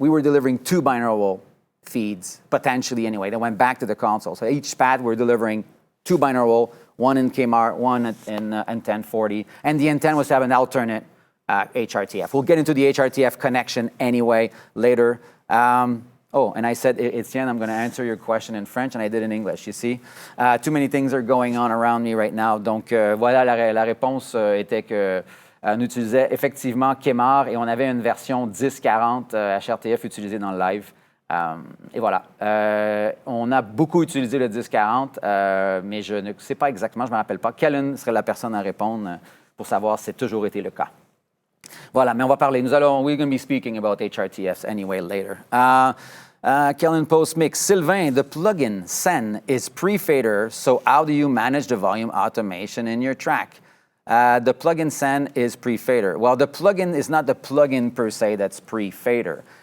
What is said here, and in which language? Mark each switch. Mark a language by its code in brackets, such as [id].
[en] We were delivering two binaural feeds, potentially anyway, that went back to the console. So each Spat, we're delivering two binaural, one in KEMAR, one in 1040, and the intent was to have an alternate HRTF. We'll get into the HRTF connection anyway later. And I said, Etienne, I'm going to answer your question in French, and I did in English, you see. Too many things are going on around me right now. [fr] Donc, voilà, la réponse était que on utilisait effectivement KEMAR et on avait une version 1040 HRTF utilisée dans le live. Et voilà. On a beaucoup utilisé le 1040, mais je ne sais pas exactement, je ne me rappelle pas. Kellen serait la personne à répondre pour savoir si c'est toujours été le cas. Voilà, mais on va parler. [en] We're going to be speaking about HRTFs anyway later. Kellen post mix. Sylvain, the plugin Sen is pre-fader, so how do you manage the volume automation in your track? The plugin Sen is pre-fader. Well, the plugin is not the plugin per se that's pre-fader.